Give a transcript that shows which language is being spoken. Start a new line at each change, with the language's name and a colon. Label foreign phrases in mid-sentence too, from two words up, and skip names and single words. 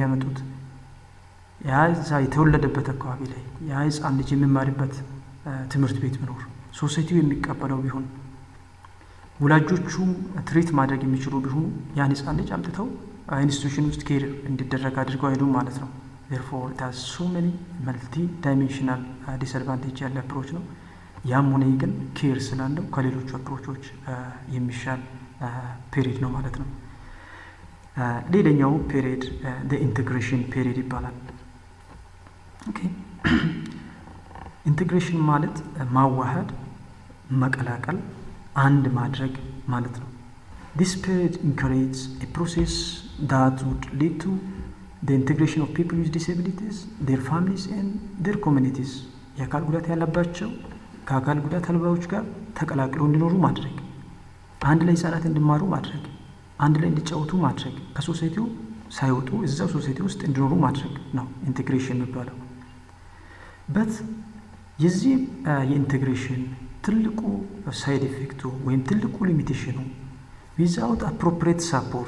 Amharic: የሚያመጡት። ያ የተወለደበት አካባቢ ላይ ያ ህፃን ልጅ የሚማርበት ትምህርት ቤት ቢኖር ሶሳይቲው የሚቀበለው ቢሆን ወላጆቹም ትሪት ማድረግ የሚችሉ ቢሆኑ ያን ህፃን ልጅ አምጥተው ኢንስቲትዩሽን ውስጥ ኬር እንዲደረግ አድርገው አይሄዱም ማለት ነው።
English: therefore it has so many multi dimensional disadvantage
Amharic: ያለ አፕሮች ነው። ያም ሆነ ግን ኬር ስላለው ከሌሎቹ አፕሮቾች የሚሻል ፔሪድ ነው ማለት ነው። ሌላኛው ፔሪድ
English: the integration period
Amharic: ይባላል። ኦኬ ኢንቴግሬሽን ማለት ማዋሃድ፣ መቀላቀል፣ አንድ ማድረግ ማለት ነው።
English: This period encourages a process that would lead to the integration of people with disabilities, their families and their communities.
Amharic: የአካል ጉዳት ያለባቸው ከአካል ጉዳት አልባዎች ጋር ተቀላቅለው እንዲኖሩ ማድረግ፣ አንድ ላይ ህጻናት እንዲማሩ ማድረግ፣ አንድ ላይ እንዲጫወቱ ማድረግ፣ ከሶሳይቲው ሳይወጡ እዛው ሶሳይቲ ውስጥ እንዲኖሩ ማድረግ ነው ኢንቴግሬሽን የሚባለው። በት የዚህ የኢንቴግሬሽን ትልቁ
English: side effect
Amharic: ወይም ትልቁ ሊሚቴሽኑ
English: without appropriate support